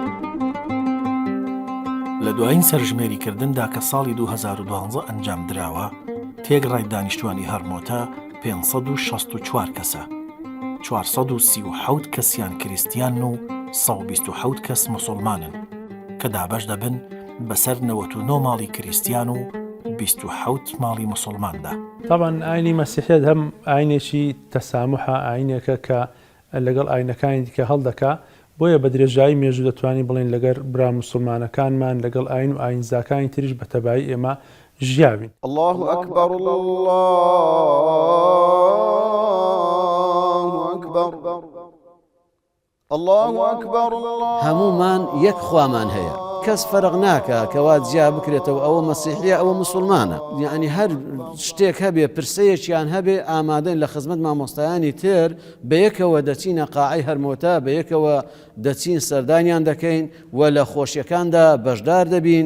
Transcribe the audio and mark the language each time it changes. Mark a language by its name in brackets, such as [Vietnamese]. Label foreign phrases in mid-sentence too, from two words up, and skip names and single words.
[Central Kurdish] لە دوایین سەرژمێریکردندا کە ساڵی 2012 ئەنجام درراوە تێگڕای دانیشتوانی هەرمۆتە 564 کەسە، 437 کەسیان کریستیان و 127 کەس موسڵمانن کە دابەش دەبن بەسەر 99 ماڵی کریستیان و 27 ماڵی موسڵماندا. طبعاً ئاینی مەسیحیەت هەم ئاینێکی تەسامحە، ئاینێکە کە لەگەڵ ئاینەکانی دیکە هەڵدەکا. بۆیە بە درێژایی مێژوو دەتوانین بڵین لەگەر برا موسڵمانەکانمان لەگەڵ ئاین و ئاینزاکانی تریش بە تەبایی ئێمە ژیاوین. [Arabic] الله أكبر الله أكبر الله أكبر [Central Kurdish] هەمومان یەک خوامان هەیە، کەس فەرق ناکە کەوا جیا بکرێتەوە ئەوە مەسیحیە ئەوە مسلمانە. یعنی هەر شتێک هەبێ پرسەیەکیان هەبێ ئامادەین لە خزمەت مامۆستایانی تر بە یەکەوە دەچینە قاعەی هەرمۆتە، بە یەکەوە دەچین سەردانیان دەکەین و لە خۆشیەکاندا بەشدار دەبین.